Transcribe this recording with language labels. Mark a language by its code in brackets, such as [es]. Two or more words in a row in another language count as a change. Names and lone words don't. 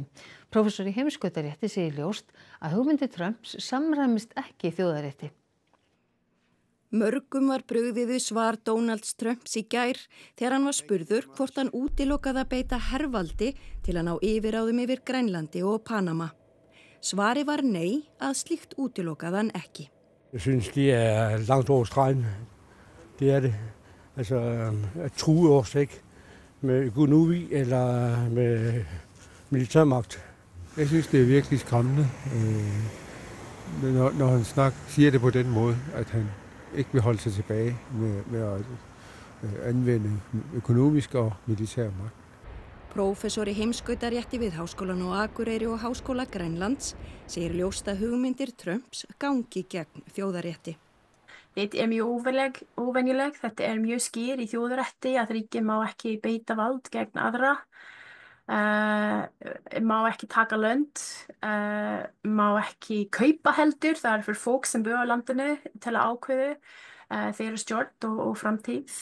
[is] Prófessor í heimskautarétti segir ljóst að hugmyndir Trumps samræmist ekki þjóðarétti. Mörgum var brugðið við svar Donalds Trumps í gær þegar hann var spurður hvort hann útilokaði að beita hervaldi til að ná yfirráðum yfir Grænlandi og Panama. Svari var nei, að slíkt útilokaði hann ekki. [da] Jeg synes, de langt over stregen. Det det. Altså, at true os, ikke? med økonomi eller med militærmagt. Jeg synes, det er virkelig skræmmende, når han siger det på den måde, at han ikke vil holde sig tilbage med at anvende økonomisk og militær magt. [is] Prófessor í heimskautarétti við Háskólann á Akureyri og Háskóla Grænlands segir ljóst að hugmyndir Trumps gangi gegn þjóðarétti. Þetta mjög óvenjulegt, þetta mjög skýr í þjóðarétti að ríki má ekki beita vald gegn aðra, má ekki taka lönd, má ekki kaupa heldur, það fyrir fólk sem búa á landinu til að ákveða þeirra stjórn og framtíð.